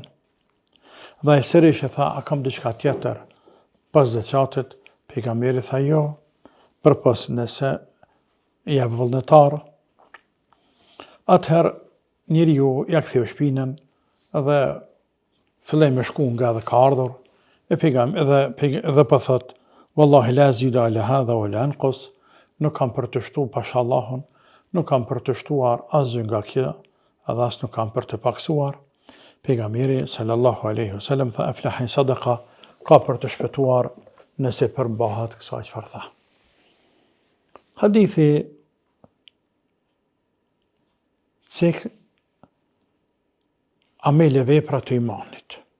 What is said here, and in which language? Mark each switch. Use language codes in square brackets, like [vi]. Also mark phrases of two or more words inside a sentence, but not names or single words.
[sq] Dhe ai sërish e tha: "A kam diçka tjetër pas zakatit?" Pejgamberi tha: "Jo, përpas nëse jep vullnetar." Atëherë njeriu ja ktheu shpinën dhe filloi me shku nga dhe ka ardhur, e pejgamberi dhe po thot: [ar] "والله لا أزيد على هذا ولا أنقص", [sq] nuk kam për të shtu pasha Allahun, nuk kam për të shtuar asgjë nga kjo, edhe as nuk kam për të paksuar. Pejgamberi [ar] صلى الله عليه وسلم [sq] tha: [ar] "أفلح إن صدق", [sq] ka për të shpëtuar nëse përmbahet kësaj çfarë tha. Hadithi cek amele vepra të imanit.